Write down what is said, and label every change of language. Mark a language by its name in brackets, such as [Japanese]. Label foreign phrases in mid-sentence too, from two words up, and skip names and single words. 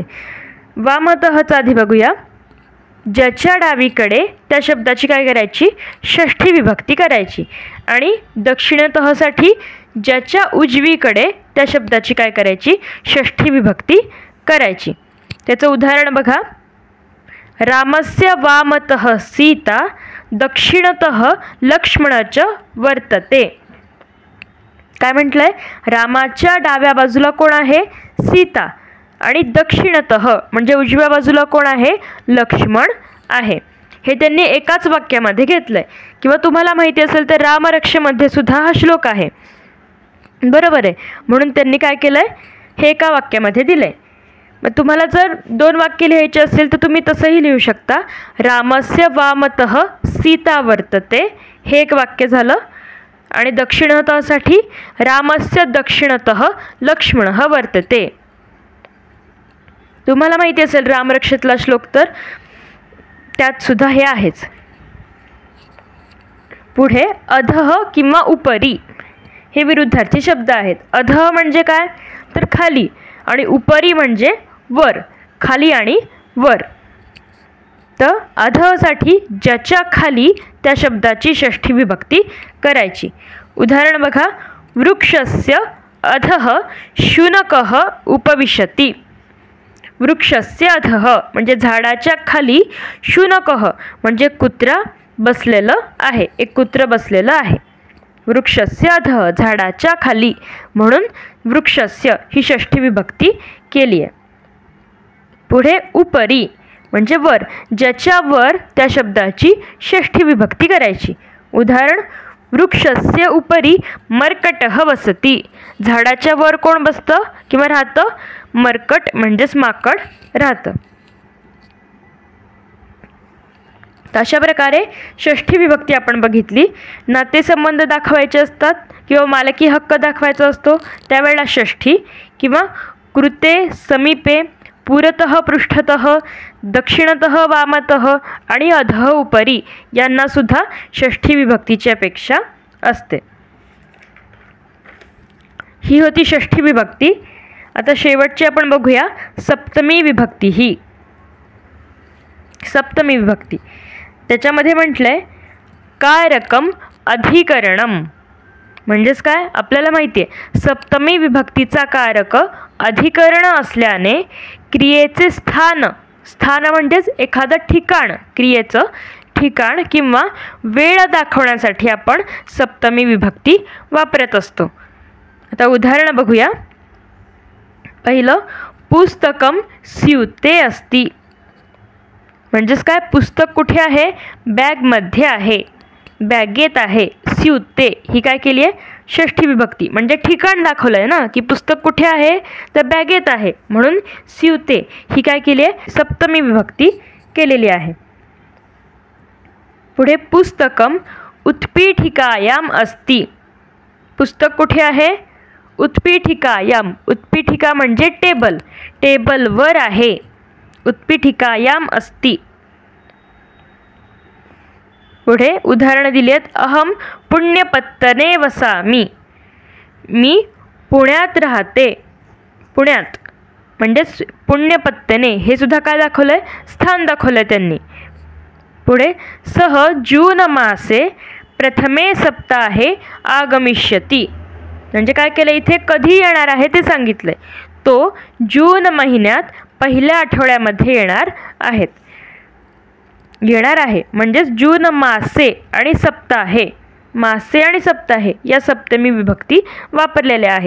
[Marathi] वामतःचा आधी बघूया. ज्याच्या डावीकडे त्या शब्दाची काय करायची? षष्ठी विभक्ती करायची. आणि दक्षिणतःसाठी ज्याच्या उजवीकडे त्या शब्दाची काय करायची? षष्ठी विभक्ती करायची. त्याचं उदाहरण बघा. [Sanskrit] रामस्य वामतः सीता दक्षिणतः लक्ष्मणच वर्तते. [Marathi] काय म्हटलंय? रामाच्या डाव्या बाजूला कोण आहे? सीता. आणि दक्षिणतः म्हणजे उजव्या बाजूला कोण आहे? लक्ष्मण आहे. हे त्यांनी एकाच वाक्यामध्ये घेतलंय. किंवा तुम्हाला माहिती असेल तर रामरक्षेमध्ये सुद्धा हा श्लोक आहे. बरोबर आहे. म्हणून त्यांनी काय केलंय? हे एका वाक्यामध्ये दिलंय. मग तुम्हाला जर 2 वाक्य लिहायचे असेल तर तुम्ही तसंही लिहू शकता. [Sanskrit] रामस्य वामतः सीता वर्तते [Marathi] हे एक वाक्य झालं. आणि दक्षिणतःसाठी [Sanskrit] रामस्य दक्षिणतः लक्ष्मणः वर्तते. [Marathi] तुम्हाला माहिती असेल रामरक्षेतला श्लोक तर त्यात सुद्धा हे आहेच. पुढे अधः किंवा उपरी हे विरुद्धार्थी शब्द आहेत. अधः म्हणजे काय? तर खाली. आणि उपरी म्हणजे वर. खाली आणि वर. तर अधःसाठी ज्याच्या खाली त्या शब्दाची षष्ठी विभक्ती करायची. उदाहरण बघा. [Sanskrit] वृक्षस्य अधः शुनकः उपविशति. वृक्षस्य अधः [Marathi] म्हणजे झाडाच्या खाली शुनकः म्हणजे कुत्रा बसलेलं आहे. एक कुत्र बसलेलं आहे. [Sanskrit] वृक्षस्य अधः [Marathi] झाडाच्या खाली. म्हणून वृक्षस्य ही षष्ठी विभक्ती केली आहे. पुढे उपरी म्हणजे वर. ज्याच्या वर त्या शब्दाची षष्ठी विभक्ती करायची. उदाहरण. [Sanskrit] वृक्षस्य उपरी मर्कटः वसति. [Marathi] झाडाच्या वर कोण बसतं किंवा राहतं? मर्कट म्हणजेच माकड राहतं. तर अशा प्रकारे षष्ठी विभक्ती आपण बघितली. नातेसंबंध दाखवायचे असतात किंवा मालकी हक्क दाखवायचा असतो त्यावेळेला षष्ठी. किंवा [Sanskrit] कृते, समीपे, पुरतः, पृष्ठतः, दक्षिणतः, वामतः [Marathi] आणि [Sanskrit] अधः, उपरी [Marathi] यांना सुद्धा षष्ठी विभक्तीची अपेक्षा असते. ही होती षष्ठी विभक्ती. आता शेवटची आपण बघूया सप्तमी विभक्ती. ही सप्तमी विभक्ती. त्याच्यामध्ये म्हटलंय [Sanskrit] कारकम अधिकरणम. [Marathi] म्हणजेच काय? आपल्याला माहिती आहे सप्तमी विभक्तीचा कारक अधिकरण असल्याने क्रियेचे स्थान. स्थान म्हणजेच एखादं ठिकाण. क्रियेचं ठिकाण किंवा वेळ दाखवण्यासाठी आपण सप्तमी विभक्ती वापरत असतो. आता उदाहरण बघूया. पहिलं. [Sanskrit] पुस्तकम स्यूते अस्ति. [Marathi] म्हणजेच काय? पुस्तक कुठे आहे? बॅगमध्ये आहे. बॅगेत आहे. स्यूते ही काय केली आहे? षष्ठी विभक्ती. म्हणजे ठिकाण दाखवलं आहे ना की पुस्तक कुठे आहे? तर बॅगेत आहे. म्हणून स्यूते ही काय केली आहे? सप्तमी विभक्ती केलेली आहे. [Sanskrit] पुढे पुस्तकम उत्पीठिकायाम अस्ति. [Marathi] पुस्तक कुठे आहे? उत्पीठिकायाम, उत्पीठिका म्हणजे टेबल, टेबलवर आहे. [Sanskrit] उत्पीठिकायाम अस्ति. [Marathi] पुढे उदाहरणं दिली आहेत. [Sanskrit] अहम पुण्यपत्तने वसामी, [Marathi] मी पुण्यात राहते. पुण्यात म्हणजेच पुण्यपत्तने, हे सुद्धा काय दाखवलंय, स्थान दाखवलंय त्यांनी. [Sanskrit] पुढे सह जून मासे प्रथमे सप्ताहे आगमिष्यति, [Marathi] म्हणजे काय केलं इथे, कधी येणार आहे ते सांगितलंय. तो जून महिन्यात पहिल्या आठवड्यामध्ये येणार आहे. म्हणजेच [Sanskrit] जून मासे [Marathi] आणि सप्ताहे, मासे आणि सप्ताहे या सप्तमी विभक्ती वापरलेल्या आहेत.